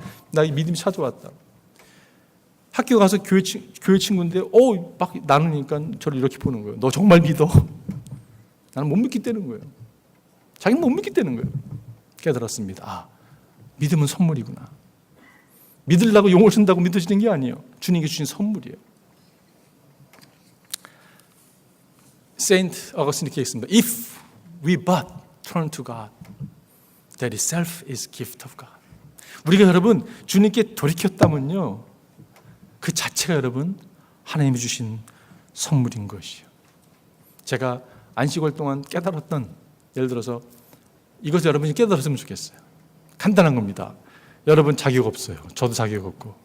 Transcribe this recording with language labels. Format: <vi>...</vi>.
<ko>나 이 믿음이 찾아왔다. 학교 가서 교회 친구인데 막 나누니까 저를 이렇게 보는 거예요. 너 정말 믿어? 나는 못 믿겠다는 거예요. 자기는 못 믿겠다는 거예요. 깨달았습니다. 믿음은 선물이구나. 믿으려고 용을 쓴다고 믿어지는 게 아니에요. 주님께 주신 선물이에요. 세인트 어거스틴 이렇게 했습니다.</ko> <en>If we but turn to God, that itself is gift of God.</en> <ko>우리가 여러분 주님께 돌이켰다면요, 그 자체가 여러분 하나님이 주신 선물인 것이요. 제가 안식월 동안 깨달았던, 예를 들어서 이것을 여러분이 깨달았으면 좋겠어요. 간단한 겁니다. 여러분 자격 없어요. 저도 자격 없고.</ko>